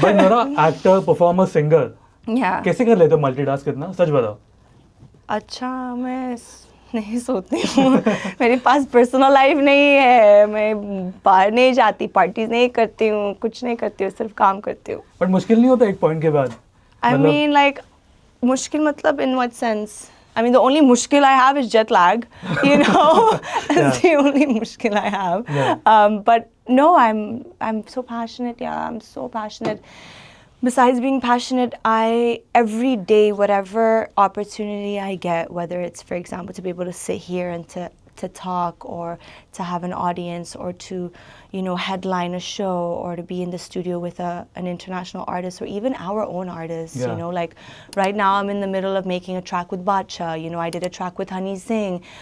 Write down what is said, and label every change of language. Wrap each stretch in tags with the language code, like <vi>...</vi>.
<en>But Nora, actor, performer, singer. Yeah.</en> <hi>कैसे कर लेते हो multitask कितना? सच बताओ. अच्छा मैं नहीं सोती हूँ. मेरे पास पर्सनल लाइफ नहीं है. मैं बाहर नहीं जाती, पार्टीज नहीं करती हूँ, कुछ नहीं करती हूँ, सिर्फ काम करती हूँ. But मुश्किल नहीं होता एक पॉइंट के बाद?</hi> <en>I mean like</en> <hi>मुश्किल मतलब</hi> <en>in what sense? I mean, the only mushkil I have is jet lag, you know. That's the only mushkil I have. But no, I'm so passionate. Yeah, I'm so passionate. Besides being passionate, every day, whatever opportunity I get, whether it's, for example, to be able to sit here and to talk, or to have an audience, or to, headline a show, or to be in the studio with an international artist, or even our own artists, like right now I'm in the middle of making a track with Badshah, I did a track with Honey Singh.</en>